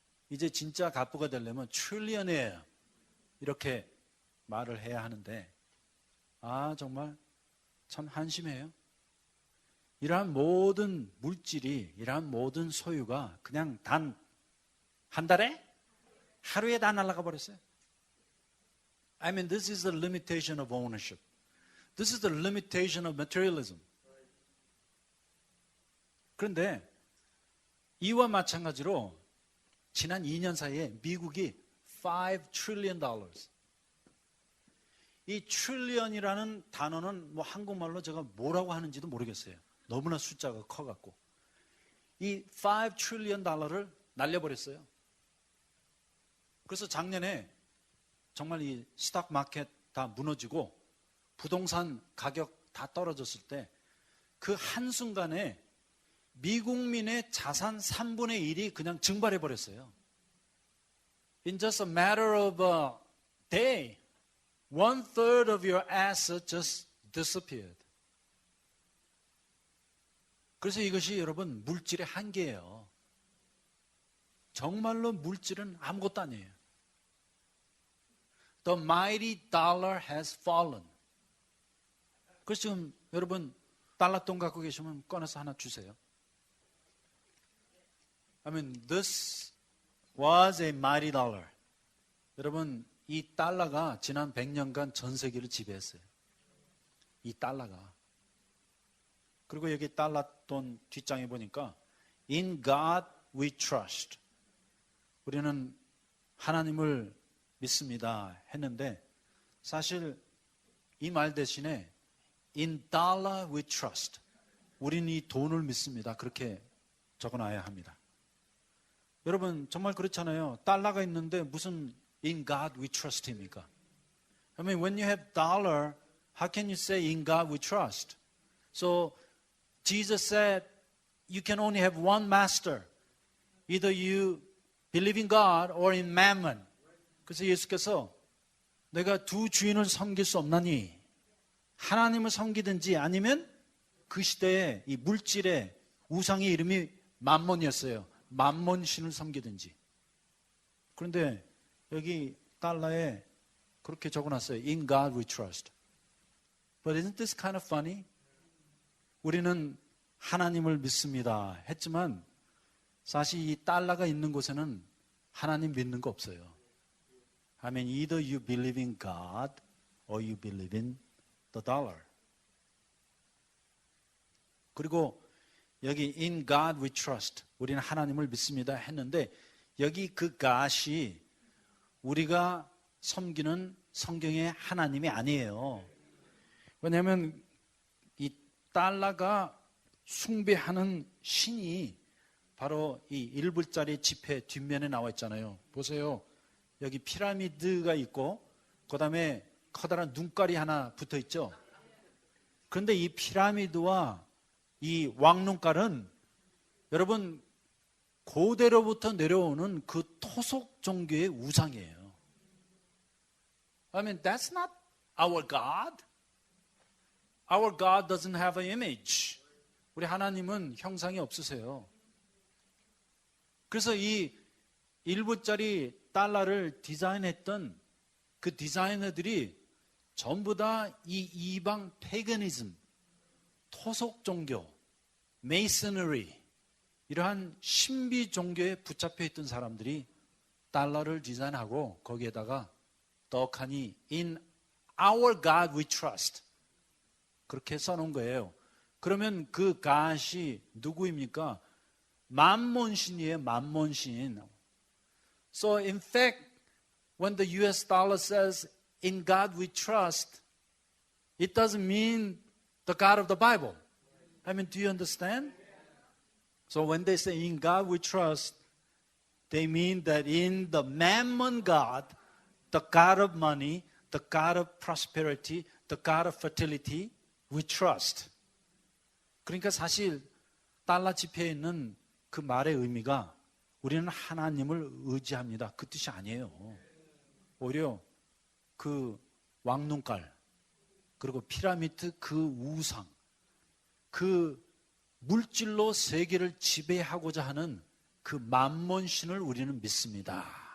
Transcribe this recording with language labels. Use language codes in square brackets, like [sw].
[ko] 이제 진짜 갑부가 되려면 트릴리어네어 이렇게 말을 해야 하는데 아 정말 참 한심해요. 이러한 모든 물질이 이러한 모든 소유가 그냥 단 한 달에 하루에 다 날아가 버렸어요. [en] I mean, this is the limitation of ownership. This is the limitation of materialism. [ko] 그런데 이와 마찬가지로 지난 2년 사이에 미국이 $5 trillion. 이 trillion이라는 단어는 뭐 한국말로 제가 뭐라고 하는지도 모르겠어요. 너무나 숫자가 커갖고. 이 $5 trillion 날려버렸어요. 그래서 작년에 정말 이 스탁 마켓 다 무너지고 부동산 가격 다 떨어졌을 때 그 한순간에 미국민의 자산 3분의 1이 그냥 증발해 버렸어요. [en] In just a matter of a day, 1/3 of your assets just disappeared. [ko] 그래서 이것이 여러분 물질의 한계예요. 정말로 물질은 아무것도 아니에요. [en] The mighty dollar has fallen. [ko] 그래서 지금 여러분 달러돈 갖고 계시면 꺼내서 하나 주세요. [en] I mean, this was a mighty dollar. [ko] 여러분, 이 달러가 지난 100년간 전 세계를 지배했어요. 이 달러가. 그리고 여기 달러 돈 뒷장에 보니까 [en] In God we trust. [ko] 우리는 하나님을 믿습니다 했는데 사실 이 말 대신에 [en] In dollar we trust. [ko] 우리는 이 돈을 믿습니다. 그렇게 적어놔야 합니다. 여러분 정말 그렇잖아요. 달러가 있는데 무슨 [en] In God we trust [ko] 입니까? [en] I mean when you have dollar, how can you say In God we trust? So Jesus said you can only have one master. Either you believe in God or in mammon. [ko] 그래서 예수께서 내가 두 주인을 섬길 수 없나니 하나님을 섬기든지 아니면 그 시대에 이 물질의 우상의 이름이 맘몬이었어요. 맘몬 신을 섬기든지. 그런데 여기 달러에 그렇게 적어놨어요. [en] In God we trust. But isn't this kind of funny? [ko] 우리는 하나님을 믿습니다 했지만 사실 이 달러가 있는 곳에는 하나님 믿는 거 없어요. [en] I mean, either you believe in God or you believe in the dollar. [ko] 그리고 여기 [en] in God we trust. [ko] 우리는 하나님을 믿습니다 했는데 여기 그 God이 우리가 섬기는 성경의 하나님이 아니에요. 왜냐하면 이 달러가 숭배하는 신이 바로 이 1불짜리 지폐 뒷면에 나와 있잖아요. 보세요. 여기 피라미드가 있고 그 다음에 커다란 눈깔이 하나 붙어 있죠. 그런데 이 피라미드와 이 왕눈깔은 여러분 고대로부터 내려오는 그 토속 종교의 우상이에요. [en] I mean, that's not our God. Our God doesn't have an image. [ko] 우리 하나님은 형상이 없으세요. 그래서 이 1불짜리 달러를 디자인했던 그 디자이너들이 전부 다 이 이방 패거니즘, 토속 종교, 메이서너리 이러한 신비 종교에 붙잡혀 있던 사람들이 달러를 디자인하고 거기에다가 떡하니 [en] in our God we trust [ko] 그렇게 써놓은 거예요. 그러면 그 God이 누구입니까? 만몬신이에요. 만몬신. [en] So in fact, when the US dollar says in God we trust, it doesn't mean the God of the Bible. I mean, do you understand? So when they say in God we trust, they mean that in the mammon God, the God of money, the God of prosperity, the God of fertility, we trust. [ko] 그러니까 사실 달러 지폐에 있는 그 말의 의미가 우리는 하나님을 의지합니다. 그 뜻이 아니에요. 오히려 그 왕눈깔, 그리고 피라미드 그 우상, 그 물질로 세계를 지배하고자 하는 그 만몬신을 우리는 믿습니다.